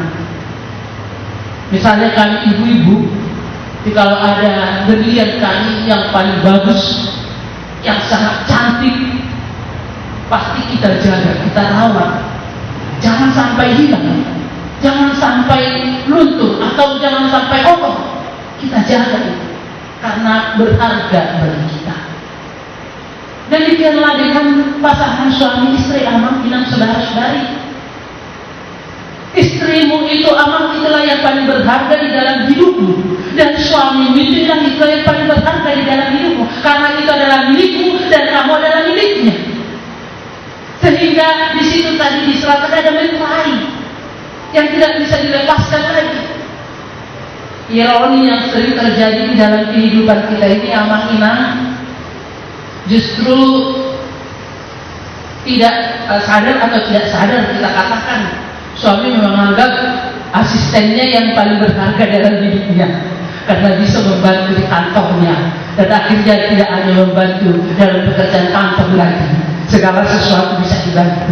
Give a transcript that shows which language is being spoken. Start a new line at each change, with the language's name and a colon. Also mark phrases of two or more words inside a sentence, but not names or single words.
Indonesian: Misalnya kami ibu-ibu, kalau ada berlian kami yang paling bagus, yang sangat cantik, pasti kita jaga, kita rawat. Jangan sampai hilang, jangan sampai luntur, atau jangan sampai kotor. Kita jaga itu, karena berharga bagi kita. Demikianlah dengan pasangan suami istri,
Batak Toba: amang inang saudara-saudari.
Indonesian: Istrimu itu, amang, itulah yang paling berharga di dalam hidupmu, dan suamimu itu yang paling berharga di dalam hidupmu, karena itu adalah milikmu dan kamu adalah miliknya. Sehingga di situ tadi diserahkan ada meterai yang tidak bisa dilepaskan lagi. Ironi yang sering terjadi di dalam kehidupan kita ini,
Batak Toba: amang inang,
Indonesian: justru tidak sadar atau tidak sadar kita katakan suami menganggap asistennya yang paling berharga dalam hidupnya, karena bisa membantu di kantornya, dan akhirnya tidak hanya membantu dalam pekerjaan kantor lagi, segala sesuatu bisa dibantu.